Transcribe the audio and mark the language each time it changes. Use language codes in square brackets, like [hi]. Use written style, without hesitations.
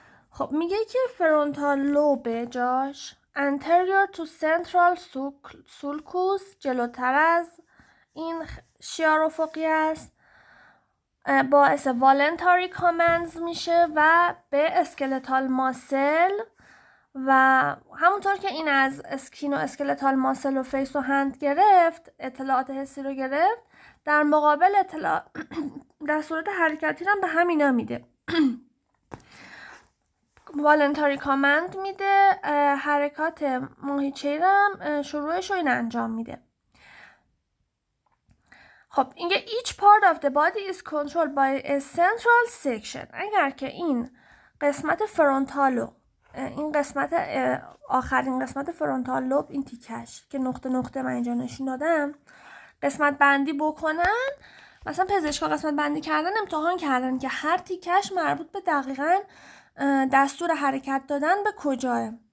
[fa] خب میگه که فرونتال لوب جاش anterior to central sulcus، جلوتر از این شیار افقی است، باعث والنتاری کامنز میشه و به اسکلتال ماسل و همونطور که این از اسکین و اسکلتال ماسل و فیس و هند گرفت، اطلاعات حسی رو گرفت، در مقابل دستورات حرکتی رو به همینا میده. والنتاری کامند میده، حرکات ماهیچه‌ای رو هم شروعش رو این انجام میده. [en] خب اینگه each part of the body is controlled by a central section. [fa] اگر که این قسمت فرونتالو، این قسمت آخرین قسمت فرونتال لوب، این تیکش که نقطه نقطه من اینجا نشون دادم، قسمت بندی بکنن، مثلا پزشکا قسمت بندی کردن، امتحان کردن که هر تیکش مربوط به دقیقاً دستور حرکت دادن به کجاه.